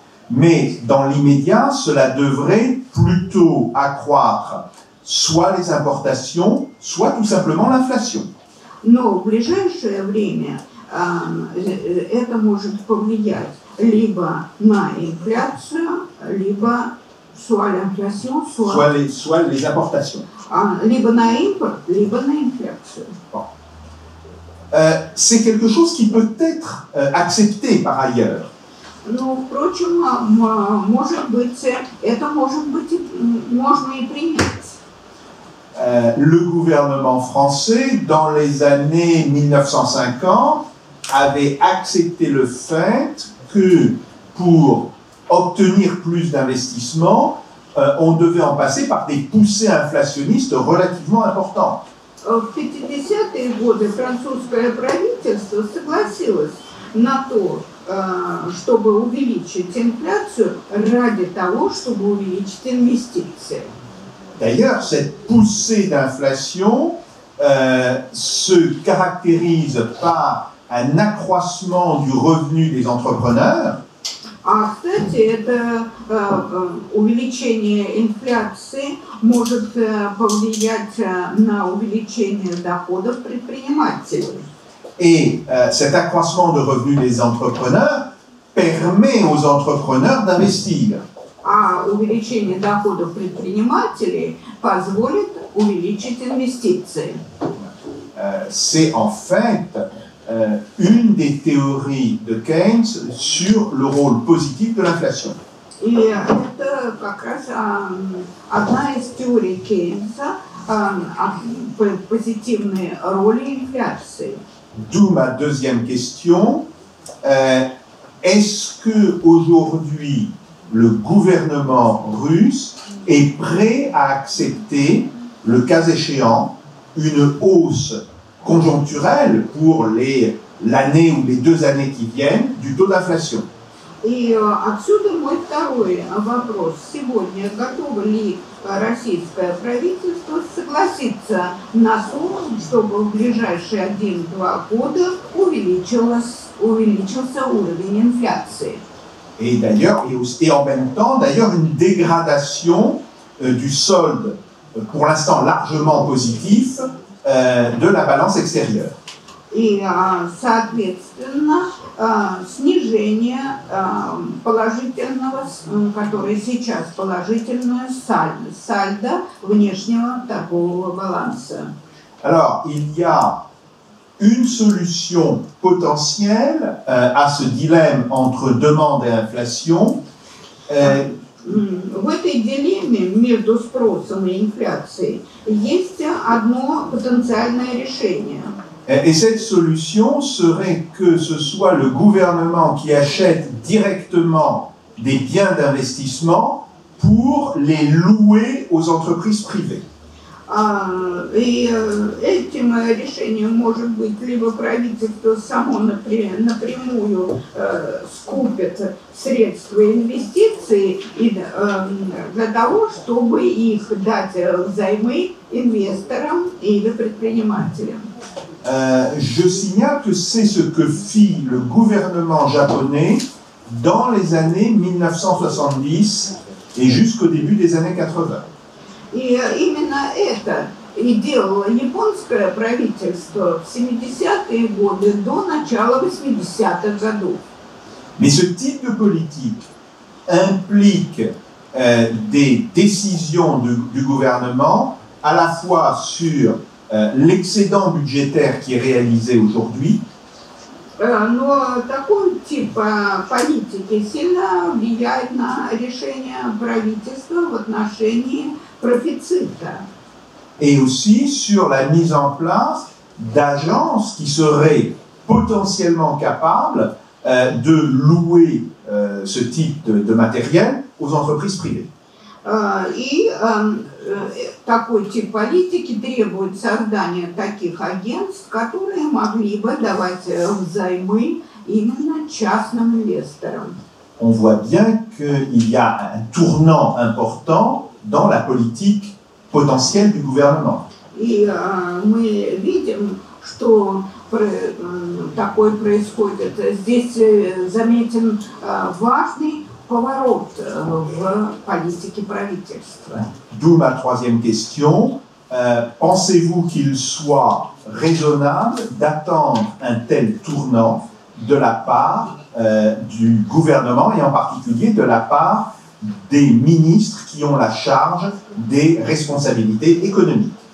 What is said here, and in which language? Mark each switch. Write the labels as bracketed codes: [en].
[fr] Mais dans l'immédiat, cela devrait plutôt accroître soit les importations, soit tout simplement l'inflation. [ru] Но в ближайшее время это может повлиять либо на инфляцию, либо [fr] soit l'inflation, soit les importations. [ru] Либо на импорт, либо на инфляцию. [fr] Bon. C'est quelque chose qui peut être accepté par ailleurs. [ru] Но, впрочем, может быть, это может быть, можно и принять. [fr] Le gouvernement français, dans les années 1950, avait accepté le fait que pour obtenir plus d'investissements, on devait en passer par des poussées inflationnistes relativement importantes. [ru] В 50-е годы французское правительство согласилось на то, чтобы увеличить инфляцию ради того, чтобы увеличить инвестиции. [fr] D'ailleurs, cette poussée d'inflation se caractérise par un accroissement du revenu des entrepreneurs. [ru] Кстати, это увеличение инфляции может повлиять на увеличение доходов предпринимателей. [fr] Et cet accroissement de revenus des entrepreneurs permet aux entrepreneurs d'investir. [ru] Увеличение доходов предпринимателей позволит увеличить инвестиции. [fr] C'est en fait une des théories de Keynes sur le rôle positif de l'inflation. [ru] И это как раз одна из теорий Кейнса о позитивной роли инфляции. [fr] D'où ma deuxième question. Est-ce que aujourd'hui le gouvernement russe est prêt à accepter, le cas échéant, une hausse conjoncturelle pour l'année ou les 2 années qui viennent du taux d'inflation? [ru] И отсюда мой второй вопрос. Сегодня готово ли российское правительство согласиться на сумму, чтобы в ближайшие 1-2 года увеличился уровень инфляции? [fr] Et d'ailleurs, et en même temps, d'ailleurs, une dégradation du solde, pour l'instant largement positif, de la balance extérieure. [ru] И, соответственно, снижение положительного, которое сейчас положительное сальдо внешнего торгового баланса. [fr] Alors, il y a une solution potentielle à ce dilemme entre demande et inflation. [ru] В этой дилемме между спросом и инфляцией есть одно потенциальное решение. [fr] Et cette solution serait que ce soit le gouvernement qui achète directement des biens d'investissement pour les louer aux entreprises privées. [ru] И этим решением может быть либо правительство само напрямую скупит средства инвестиций для того, чтобы их дать взаймы инвесторам или предпринимателям. [fr] Je signale que c'est ce que fit le gouvernement japonais dans les années 1970 et jusqu'au début des années 80. [ru] И именно это и делало японское правительство в 70-е годы до начала 80-х годов. [fr] Mais ce type de politique implique des décisions du gouvernement à la fois sur l'excédent budgétaire qui est réalisé aujourd'hui. [ru] Но такой тип политики сильно влияет на решение правительства в отношении профицита. [fr] Et aussi sur la mise en place d'agences qui seraient potentiellement capables de louer ce type de matériel aux entreprises privées. [ru] И такой тип политики требует создания таких агентств, которые могли бы давать взаймы именно частным инвесторам. [fr] On voit bien qu'il y a un tournant important dans la politique potentielle du gouvernement. [ru] И мы видим, что такое происходит. Здесь заметен важный поворот в политике правительства. [fr] D'où ma troisième question. Pensez-vous qu'il soit raisonnable d'attendre un tel tournant de la part du gouvernement et en particulier de la part des ministres qui ont la charge des responsabilités économiques?